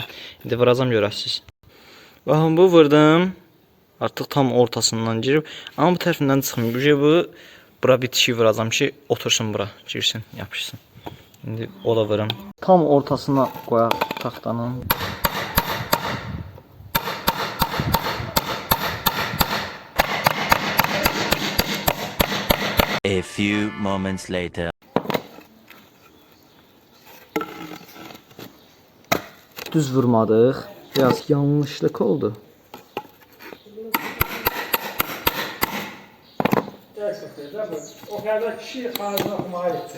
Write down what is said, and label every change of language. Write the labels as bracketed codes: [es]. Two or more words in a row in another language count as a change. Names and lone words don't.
[az] İndi vuracam görəsiniz. Baxın, bu vurdum. Artıq tam ortasından girib. Amma bu tərəfindən çıxmıyor. Bu, bura bitişik vuracam ki, otursun bura, girsin, yapışsın. İndi o da vurum. Tam ortasına qoyaq taxtanın. [en] A few moments later. [az] Düz vurmadıq. [tr] Biraz yanlışlık oldu. O kadar kişi ağzına okumağa gitti.